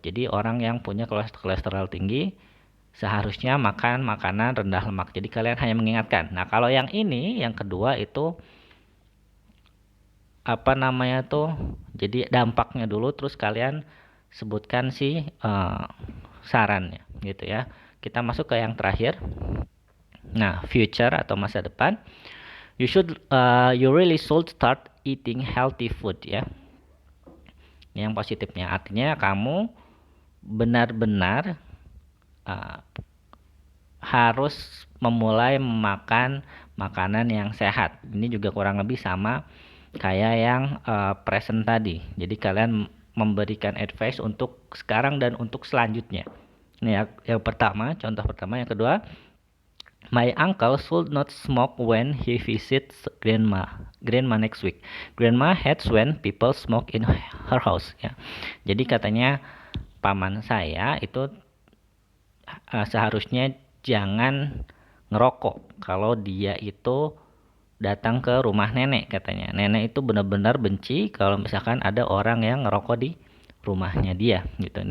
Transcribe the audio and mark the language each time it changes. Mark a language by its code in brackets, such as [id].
[id] Jadi orang yang punya kolesterol tinggi seharusnya makan makanan rendah lemak. Jadi kalian hanya mengingatkan. Nah, kalau yang ini, yang kedua itu apa namanya tuh? Jadi dampaknya dulu terus kalian sebutkan si sarannya gitu ya. Kita masuk ke yang terakhir. Nah, future atau masa depan. [en] You really should start eating healthy food ya. [id] Ini yang positifnya. Artinya kamu benar-benar harus memulai memakan makanan yang sehat. Ini juga kurang lebih sama kayak yang present tadi. Jadi kalian memberikan advice untuk sekarang dan untuk selanjutnya. Ini ya, yang pertama, contoh pertama. Yang kedua, [en] my uncle should not smoke when he visits grandma next week. Grandma hates when people smoke in her house ya. [id] Jadi katanya paman saya itu seharusnya jangan ngerokok kalau dia itu datang ke rumah nenek katanya. Nenek itu benar-benar benci kalau misalkan ada orang yang ngerokok di rumahnya dia gitu.